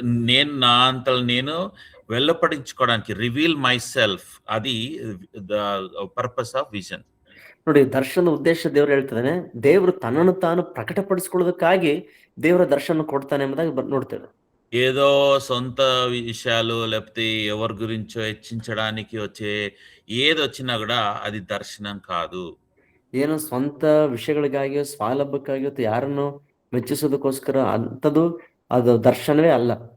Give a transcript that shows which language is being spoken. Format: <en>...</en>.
<te>నేను నా అంతలో నేను వెళ్ళపడించుకోవడానికి,</te> <en>reveal myself,</en> <te>అది</te> <en>The purpose of vision.</en> <kn>ನೋಡಿ, ದರ್ಶನದ ಉದ್ದೇಶ ದೇವರು ಹೇಳ್ತಿದ್ದಾನೆ, ದೇವರು ತನ್ನನ್ನು ತಾನು ಪ್ರಕಟಪಡಿಸಿಕೊಳ್ಳೋದಕ್ಕಾಗಿ ದೇವರ ದರ್ಶನ ಕೊಡ್ತಾನೆ ಎಂಬುದಾಗಿ ನೋಡ್ತೇವೆ.</kn> <te>ఏదో సొంత విషయాలు లేకపోతే ఎవరి గురించో హెచ్చించడానికి వచ్చే ఏది వచ్చినా కూడా అది దర్శనం కాదు.</te> <kn>ಏನೋ ಸ್ವಂತ ವಿಷಯಗಳಿಗಾಗಿಯೋ ಸ್ವಾಲಭ್ಯಕ್ಕಾಗಿಯೋ ಯಾರನ್ನು ಮೆಚ್ಚಿಸೋದಕ್ಕೋಸ್ಕರ ಅಂಥದ್ದು ಅದು ದರ್ಶನವೇ ಅಲ್ಲ.</kn>